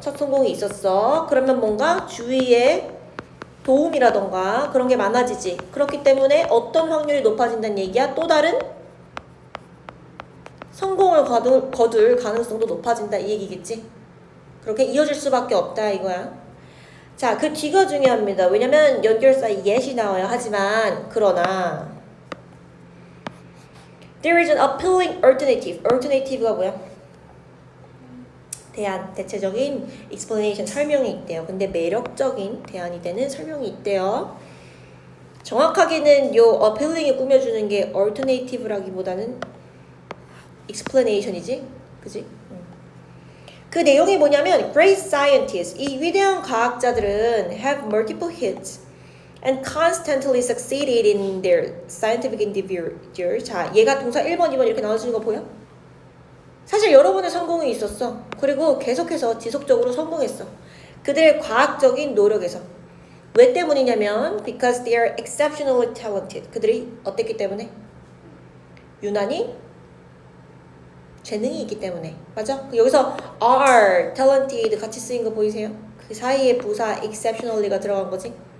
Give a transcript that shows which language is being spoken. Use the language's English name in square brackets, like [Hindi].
[Korean] 첫 성공이 있었어. 그러면 뭔가 주위에 도움이라던가 그런 게 많아지지. 그렇기 때문에 어떤 확률이 높아진다는 얘기야? 또 다른 성공을 거둘 가능성도 높아진다 이 얘기겠지? 그렇게 이어질 수밖에 없다 이거야. 자, 그 뒤가 중요합니다. 왜냐면 연결사 yet이 나와요. 하지만 그러나 [English] there is an appealing alternative. [Korean] alternative가 뭐야? 대안, 대체적인 explanation, 설명이 있대요. 근데 매력적인 대안이 되는 설명이 있대요. 정확하게는 요 appealing을 꾸며주는 게 alternative라기보다는 explanation이지? 그지? 그 내용이 뭐냐면 [English] great scientists, [Korean] 이 위대한 과학자들은 [English] have multiple hits and constantly succeeded in their scientific endeavors. [Korean] 자, 얘가 동사 1번, 2번 이렇게 나눠주는 거 보여? 사실 여러 번의 성공이 있었어. 그리고 계속해서 지속적으로 성공했어. 그들의 과학적인 노력에서. 왜 때문이냐면 [English] because they are exceptionally talented. [Korean] 그들이 어땠기 때문에? 유난히 재능이 있기 때문에. 맞아? 여기서 are, talented 같이 쓰인 거 보이세요? 그 사이에 부사 exceptionally가 들어간 거지.